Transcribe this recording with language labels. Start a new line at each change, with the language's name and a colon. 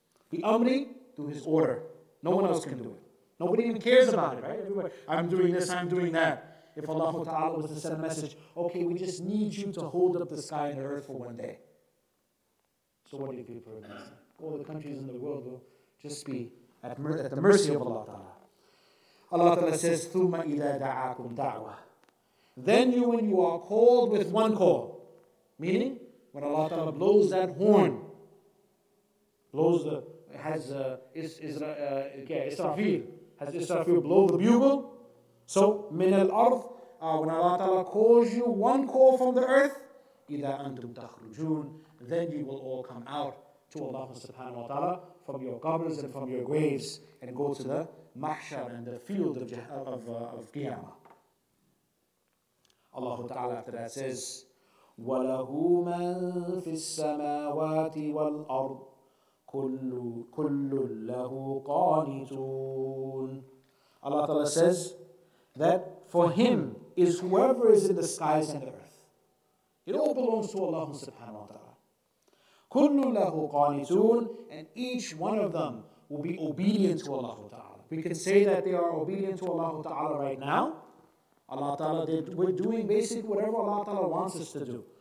English: The Amri, through His order. No one else can do it. Nobody even cares about it, right? Everybody, I'm doing this, I'm doing that. If Allah Ta'ala was to send a message, okay, we just need you to hold up the sky and the earth for one day. So what do you people are going to say? All the countries in the world will just be at the mercy of Allah Ta'ala.
Arabic: Allah Ta'ala says, ثُمَّ إِذَا دَعَاكُمْ دَعْوَةً.
English: Then you, when you are called with one call, meaning when Allah Ta'ala blows that horn, blows the, has Israfil, has Israfil blow the bugle. So,
Arabic: min al-ard,
English: when Allah Ta'ala calls you one call from the earth,
Arabic: إِذَا أَنْتُمْ تَخْرُجُونَ,
English: then you will all come out to Allah subhanahu wa ta'ala from your qabrs and from your graves and go to the mahshar and the field of Qiyamah.
Arabic: Allah Ta'ala after that says, وَلَهُ مَنْ فِي السَّمَاوَاتِ وَالْأَرْضِ كُلٌّ لَهُ قَانِتُونَ.
English: Allah Ta'ala says that for Him is whoever is in the skies and the earth. It all belongs to Allah subhanahu wa ta'ala.
Arabic: كُلٌّ لَهُ قَانِتُونَ,
English: and each one of them will be obedient to Allah Ta'ala. We can say that they are obedient to Allah Ta'ala right now. Allah Ta'ala, we're doing basically whatever Allah Ta'ala wants us to do.